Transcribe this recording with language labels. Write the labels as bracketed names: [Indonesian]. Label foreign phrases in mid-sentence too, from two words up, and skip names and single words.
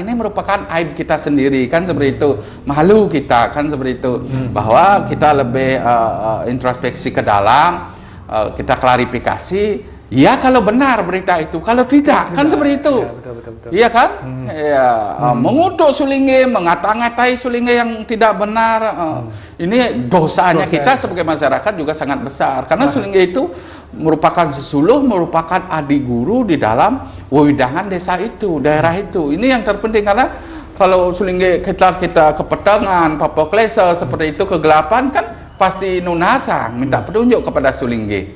[Indonesian] Ini merupakan aib kita sendiri, kan seperti itu. Malu kita, kan seperti itu. Bahwa kita lebih introspeksi ke dalam, kita klarifikasi. Ya kalau benar berita itu, kalau tidak kan seperti itu. Ya, betul. Iya kan? Mengutuk sulinggih, ngata-ngatai sulinggih yang tidak benar. Ini dosanya kita sebagai masyarakat juga sangat besar, karena sulinggih itu merupakan sesuluh, merupakan adik guru di dalam wewidangan desa itu, daerah itu. Ini yang terpenting, karena kalau sulinggih kita kepetangan, papoklesa seperti itu, kegelapan kan pasti nunasang minta petunjuk kepada sulinggih.